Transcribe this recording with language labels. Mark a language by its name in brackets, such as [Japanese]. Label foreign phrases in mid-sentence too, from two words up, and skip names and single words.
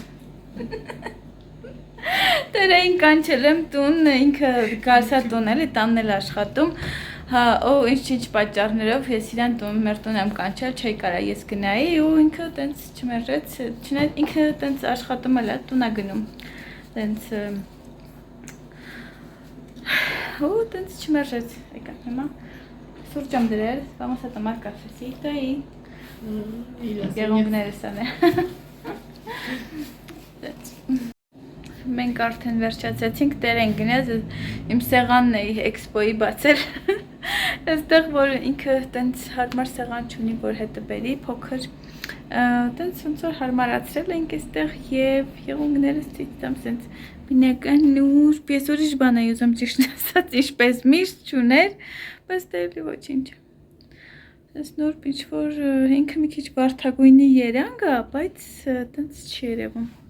[Armenian] Տերային կանչել եմ տուն, ինքը գալսա տուն էլի, տանն էլ աշխատում։ Հա, ու ինչ պատճառներով ես իրան մեր տուն եմ կանչել, չէի կարա ես գնայի ու ինքը տենց չմերժեց, չնայած ինքը տենց աշխատում էլ է, տուն է գնում։ Տենց ու տենց չմերժեց, եկա հիմա սուրճ եմ դրել, [Spanish] vamos a tomar cafecito y [Armenian] եղունգներս անե։ Մենք արդեն վերջացեցինք, տեր են գնաց, իմ սեղանն էի էքսպոյի բացել, այստեղ, որ ինքը տենց հարմար սեղան չունի, որ հետը բերի, փոքր, տենց ոնց որ հարմարացրել ենք այստեղ և եղունգներս ցույց տամ, սենց բնական նուրբ, ես ուրիշ բան էի ուզում ճիշտ ասած, ինչպես միշտ չուներ, բայց դե էլի ոչինչ։ Այս նուրբ ինչ-որ ինքը մի քիչ վարդագույնի երանգ է, բայց տենց չի երևում։